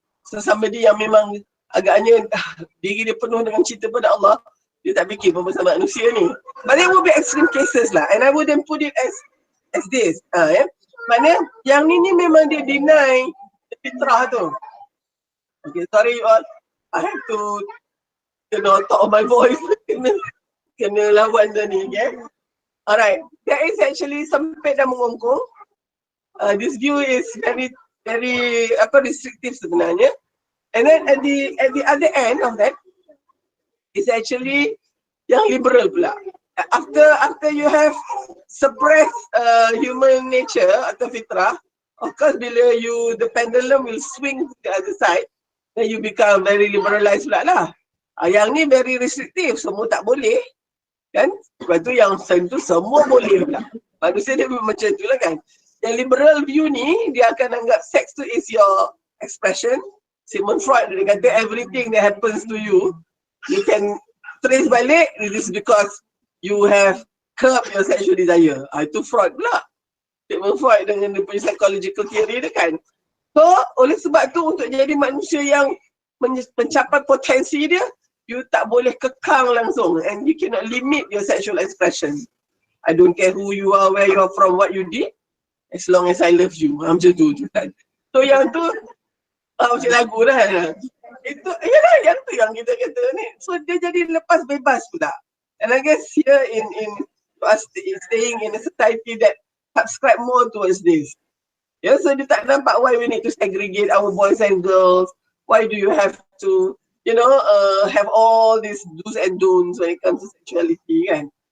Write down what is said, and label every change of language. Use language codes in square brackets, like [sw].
[ms] So somebody yang memang agaknya diri dia penuh dengan cinta pada Allah, dia tak fikir pun pasal manusia ni. [en] But there will be extreme cases lah, and I wouldn't put it as this. [ms] Ya. Maknanya yang ni memang dia deny fitrah tu. [en] Okay, sorry you all, I have to talk of my voice. [ms] kena lawan dah ni, okay? [en] Alright, there is actually [ms] sempit dan mengungkung. [en] This view is very restrictive sebenarnya. And then at the other end of that is actually [ms] yang liberal pula. [en] After you have suppressed human nature atau fitrah, of course bila the pendulum will swing to the other side, then you become very liberalized pula lah. [ms] Yang ni [en] very restrictive, [ms] semua tak boleh kan. Lepas tu yang sentuh semua boleh pula. Manusia dia macam tu lah kan. Yang liberal view ni, dia akan anggap sex tu [en] is your expression. Sigmund Freud dia kata everything that happens to you, you can trace balik, it is because you have curbed your sexual desire. [ms] Itu Freud pula. Sigmund Freud dengan dia punya psychological theory dia kan. So, oleh sebab tu untuk jadi manusia yang mencapai potensi dia, you tak boleh kekang langsung [en] and you cannot limit your sexual expression. I don't care who you are, where you are from, what you did, as long as I love you. [ms] Macam tu kan. So yang tu macam lagu dah. Itu yalah yang tu yang kita kata ni. So dia jadi lepas bebas pula. [en] And I guess here in us staying in a society that subscribe more towards this. Yeah, [ms] so dia tak nampak [en] why we need to segregate our boys and girls. Why do you have to have all these do's and don'ts when it comes to sexuality kan.